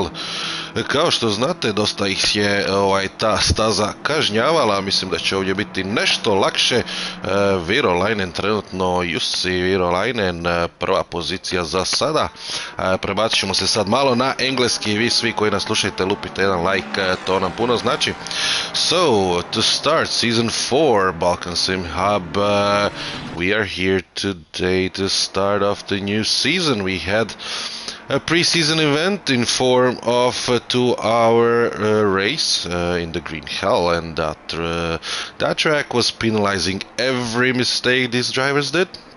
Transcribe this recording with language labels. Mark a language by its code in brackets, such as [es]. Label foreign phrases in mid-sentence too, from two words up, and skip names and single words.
[hr] Kao što znate, dosta ih je ta staza kažnjavala, mislim da će ovdje biti nešto lakše. Virolainen trenutno, Jussi Virolainen, prva pozicija za sada. Prebacit ćemo se sad malo na engleski, vi svi koji nas slušajte lupite jedan like, to nam puno znači. [en] So, to start season 4 Balkan SimHub, we are here today to start off the new season. We had a pre-season event in form of a 2-hour race in the Green Hell, and that track was penalizing every mistake these drivers did.